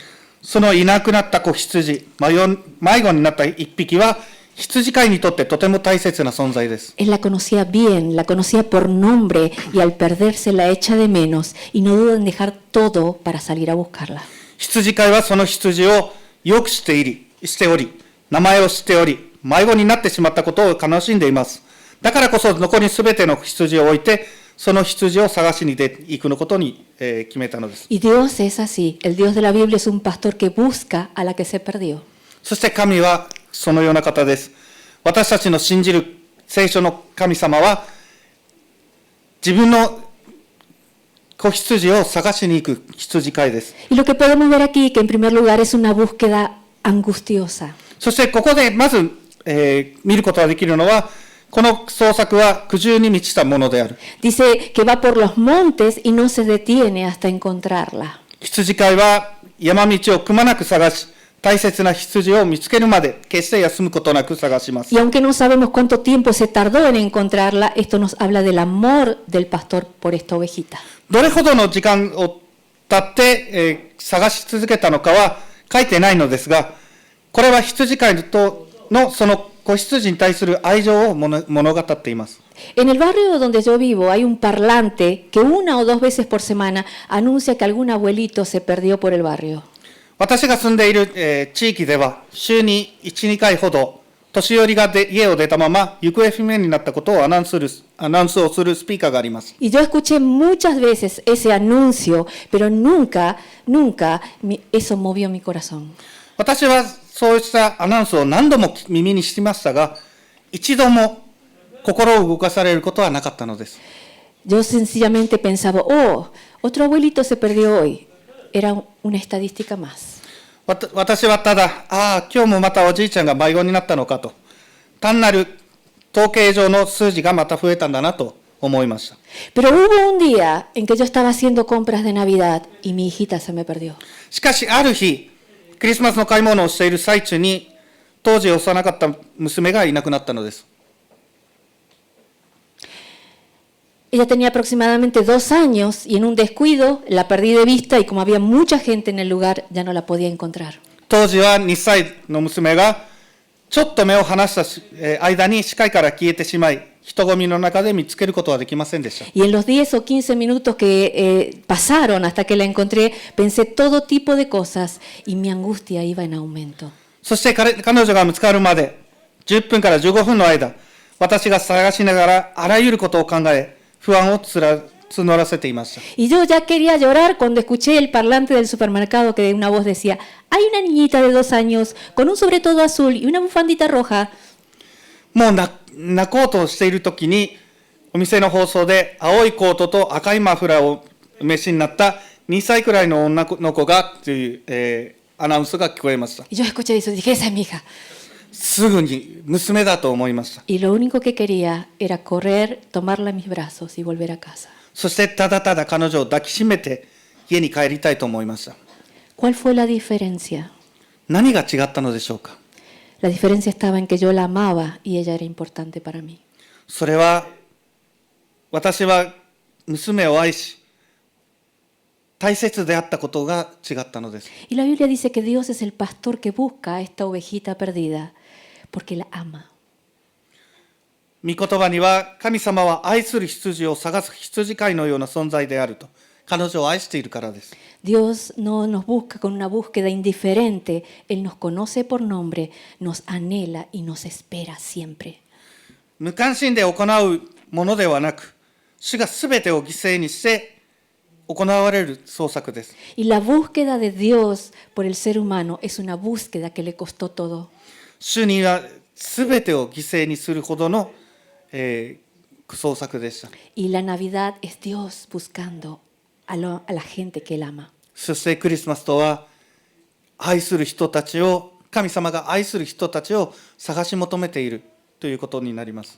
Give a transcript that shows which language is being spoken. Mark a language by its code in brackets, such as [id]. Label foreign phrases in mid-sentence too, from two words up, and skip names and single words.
[ja] そのいなくなった子羊、迷子になった一匹は、羊飼いにとってとても大切な存在です。 [es] Él la conocía bien, la conocía por nombre y al perderse la echa de menos y no duda en dejar todo para salir a buscarla. [ja] 羊飼いはその羊をよくしており、名前を知っており、迷子になってしまったことを悲しんでいます。だからこそ残りすべての羊を置いて、その羊を探しに行くことに、決めたのです。 [es] Y Dios es así. El Dios de la Biblia es un pastor que busca a la que se perdió. [ja] そして神はそのような方です。私たちの信じる聖書の神様は、自分の子羊を探しに行く羊飼いです。 [es] Y lo que podemos ver aquí, que en primer lugar es una búsqueda angustiosa. [ja] そしてここでまず、見ることができるのは、この捜索は苦渋に満ちたものである。 [es] Dice que va por los montes y no se detiene hasta encontrarla. [ja] 羊飼いは山道をくまなく探し、大切な羊を見つけるまで決して休むことなく探します。 [es] Y aunque no sabemos cuánto tiempo se tardó en encontrarla, esto nos habla del amor del pastor por esta ovejita. [ja] どれほどの時間を経って、探し続けたのかは書いてないのですが、これは羊飼いとのその子羊に対する愛情を物語っています。 [es] En el barrio donde yo vivo hay un parlante que 1 o 2 veces por semana anuncia que algún abuelito se perdió por el barrio. [ja] 私が住んでいる、地域では週に 1,2 回ほど年寄りが家を出たまま行方不明になったことをアナウンスをするスピーカーがあります。 [es] Y yo escuché muchas veces ese anuncio, pero nunca eso movió mi corazón. [ja] 私はそうしたアナウンスを何度も耳にしてましたが、一度も心を動かされることはなかったのです。 [es] Yo sencillamente pensaba, oh, otro abuelito se perdió hoy. Era una estadística más. [ja] 私はただ、今日もまたおじいちゃんが迷子になったのかと、単なる統計上の数字がまた増えたんだなと思いました。 [es] Pero hubo un día en que yo estaba haciendo compras de Navidad y mi hijita se me perdió. [ja] しかしある日、クリスマスの買い物をしている最中に、当時幼かった娘がいなくなったのです。 [es] Ella tenía aproximadamente 2 años y en un descuido la perdí de vista y como había mucha gente en el lugar ya no la podía encontrar. [ja] 当時は2歳の娘がちょっと目を離した間に視界から消えてしまい、人混みの中で見つけることはできませんでした。 [es] Y en los 10 o 15 minutos que pasaron hasta que la encontré, pensé todo tipo de cosas y mi angustia iba en aumento. [ja] そして彼女が見つかるまで10分から15分の間、私が探しながらあらゆることを考え、不安を募らせていました。 [es] Y yo ya quería llorar cuando escuché el parlante del supermercado que una voz decía, hay una niñita de 2 años con un sobretodo azul y una bufandita roja. [ja] もう泣こうとしているときに、お店の放送で青いコートと赤いマフラーを召しになった2歳くらいの女の子がという、アナウンスが聞こえました。 [es] Y yo escuché eso y dije, esa es mi hija. [ja] すぐに娘だと思いました。 [es] Y lo único que quería era correr, tomarla en mis brazos y volver a casa. [ja] そしてただただ彼女を抱きしめて家に帰りたいと思いました。 [es] ¿Cuál fue la diferencia? [ja] 何が違ったのでしょうか。 [es] La diferencia estaba en que yo la amaba y ella era importante para mí. [ja] それは私は娘を愛し大切であったことが違ったのです。 [es] Y la Biblia dice que Dios es el pastor que busca a esta ovejita perdida porque la ama. [ja] 御言葉には神様は愛する羊を探す羊飼いのような存在であると、彼女を愛しているからです。 [es] Dios no nos busca con una búsqueda indiferente, Él nos conoce por nombre, nos anhela y nos espera siempre. [ja] 無関心で行うものではなく、主がすべてを犠牲にして行われる創作です。 [es] Y la búsqueda de Dios por el ser humano es una búsqueda que le costó todo. [ja] 主にはすべてを犠牲にするほどの、創作でした。 [es] Y la Navidad es Dios buscando a la gente que Él ama. [ja] そしてクリスマスとは愛する人たちを、神様が愛する人たちを探し求めているということになります。